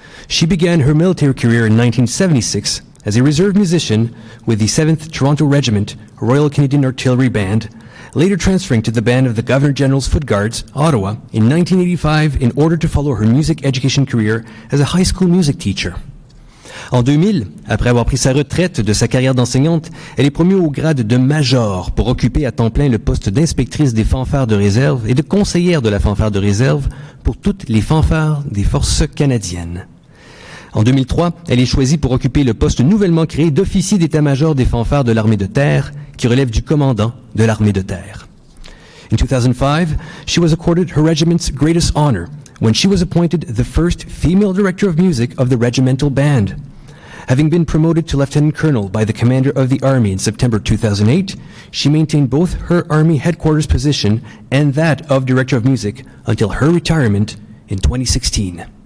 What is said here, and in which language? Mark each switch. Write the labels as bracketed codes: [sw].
[en] She began her military career in 1976 as a reserve musician with the 7th Toronto Regiment, Royal Canadian Artillery Band, later transferring to the band of the Governor-General's Foot Guards, Ottawa, in 1985 in order to follow her music education career as a high school music teacher. [fr] En 2000, après avoir pris sa retraite de sa carrière d'enseignante, elle est promue au grade de major pour occuper à temps plein le poste d'inspectrice des fanfares de réserve et de conseillère de la fanfare de réserve pour toutes les fanfares des forces canadiennes. En 2003, elle est choisie pour occuper le poste nouvellement créé d'officier d'état-major des fanfares de l'armée de terre, qui relève du commandant de l'armée de terre. [en] In 2005, she was accorded her regiment's greatest honor when she was appointed the first female director of music of the regimental band. Having been promoted to lieutenant colonel by the commander of the Army in September 2008, she maintained both her Army headquarters position and that of Director of Music until her retirement in 2016.